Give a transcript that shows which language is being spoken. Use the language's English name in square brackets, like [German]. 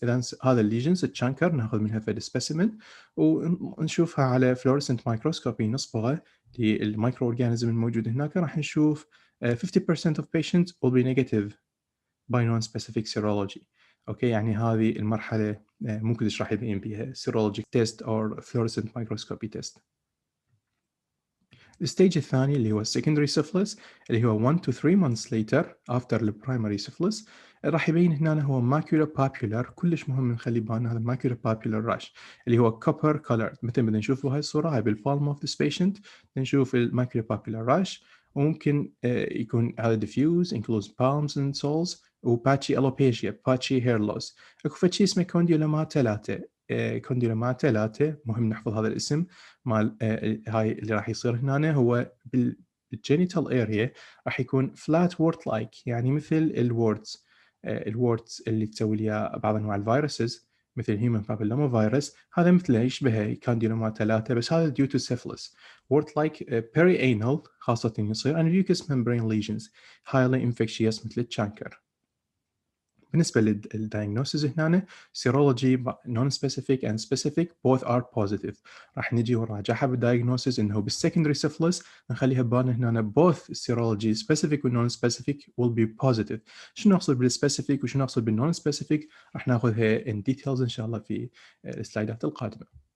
[Arabic] اذا هذا الليجنز تشانكر ناخذ منها فد سبيسيمن ونشوفها على [English] fluorescent microscopy، [Arabic] نصبغه للمايكرو اورجانيزم الموجود هناك، راح نشوف [English] 50% of patients will be negative by non-specific serology. [Arabic] اوكي، يعني هذه المرحله مو كلش راح يبين بها [English] serologic test or fluorescent microscopy test. [Arabic] الستيج الثاني اللي هو [English] secondary syphilis، [Arabic] اللي هو [English] 1 to 3 months later after the primary syphilis، [Arabic] راح يبين هنا هو [English] macular papular. [Arabic] كلش مهم نخلي بالنا هذا [English] macular papular rash [Arabic] اللي هو [English] copper colored، [Arabic] مثل ما نشوف هاي الصوره هاي بال [English] palm of this patient، [Arabic] نشوف macular papular rash. وممكن يكون هذا [English] diffuse includes palms and soles، [Arabic] وباتشي alopecia، باتشي [English] hair loss. [Arabic] اكو فشي اسمه كونديلوماتا لاتا. كونديلوماتا لاتا مهم نحفظ هذا الاسم مال هاي اللي راح يصير هنا. هو بالجينيتال اريا راح يكون فلات وورت لايك، يعني مثل الوردز، الوردز اللي تسوي لها بعض انواع الفيروسز مثل الهيومن بابيلوما فيروس، هذا مثله يشبه كانديلوما 3، بس هذا [English] due to syphilis. wart like perianal [Arabic] خاصة يصير [English] and mucous membrane lesions highly infectious [Arabic] مثل التشانكر. بالنسبة للدايجنوسيس هنا سيرولوجي نون سبيسيفيك اند سبيسيفيك [English] both are positive. [Arabic] راح نجي ونراجعها بالدايجنوسيس انه بالسكندري سيفلس نخليها ببالنا هنا both سيرولوجي سبيسيفيك والنون سبيسيفيك [English] will be positive. [Arabic] شنو نقصد بالسبيسيفيك وشنو نقصد بالنون سبيسيفيك راح ناخذها [English] in details [Arabic] ان شاء الله في السلايدات القادمة.